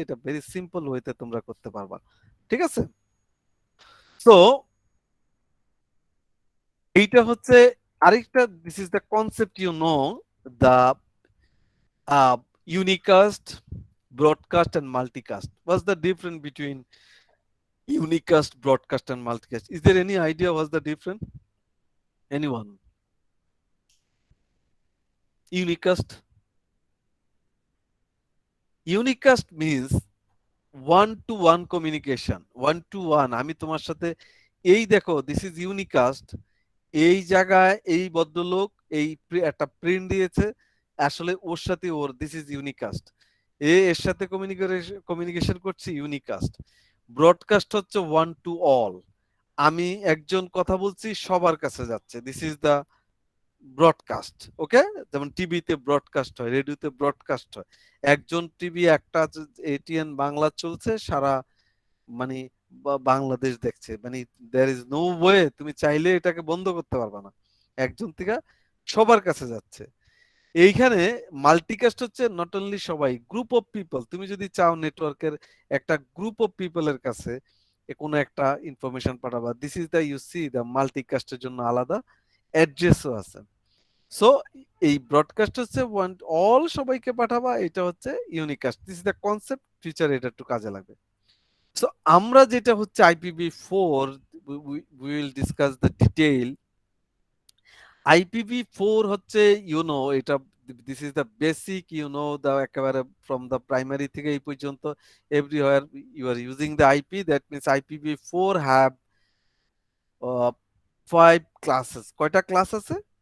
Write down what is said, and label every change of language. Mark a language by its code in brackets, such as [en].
[bn] এটা very simple ওয়েতে তোমরা করতে পারবা। ঠিক আছে? সো এইটা হচ্ছে আরেকটা, [en] This is the concept you know, the unicast, broadcast and multicast. What's the difference between unicast, broadcast and multicast? Is there any idea what's the difference? Anyone? Unicast? Unicast means one to one communication, one to one। [bn] আমি তোমার সাথে এই দেখো [en] This is unicast. [bn] এই জায়গায় এই ভদ্রলোক এই একটা প্রিন্ট দিয়েছে, আসলে ওর সাথে ওর, [en] This is unicast. [bn] এর সাথে কমিউনিকেশন করছি, ইউনিকাস্ট। ব্রডকাস্ট হচ্ছে [en] one to all, [bn] আমি একজন কথা বলছি সবার কাছে যাচ্ছে, [en] This is the broadcast. [bn] ওকে, যেমন টিভিতে ব্রডকাস্ট হয়, রেডিওতে ব্রডকাস্ট হয়। একজন টিভি একটা এটিএন বাংলা চলছে, সারা মানে বাংলাদেশ দেখছে, মানে [en] there is no way [bn] তুমি চাইলে এটাকে বন্ধ করতে পারবে না, একজন থেকে সবার কাছে যাচ্ছে। এইখানে মাল্টিকাস্ট হচ্ছে [en] not only [bn] সবাই, [en] group of people, [bn] তুমি যদি চাও নেটওয়ার্কের একটা গ্রুপ অফ পিপলের কাছে কোনো একটা information পাঠাবা, [en] this is the you see [bn] দা মাল্টিকাস্টের জন্য আলাদা অ্যাড্রেসও আছে। সো এই ব্রডকাস্ট হচ্ছে ওয়ান অল, সবাইকে পাঠাবা, এটা হচ্ছে unicast, [en] this is the concept, [bn] feature এটা একটু কাজে লাগবে। সো আমরা যেটা হচ্ছে IPv4, [en] we will discuss the detail। IPv4 [bn] হচ্ছে এটা, [en] this is the basic, the একেবারে from the primary [bn] থেকে এই পর্যন্ত [en] Everywhere you are using the IP, that means IPv4 have 5 classes. [bn] কয়টা ক্লাস আছে?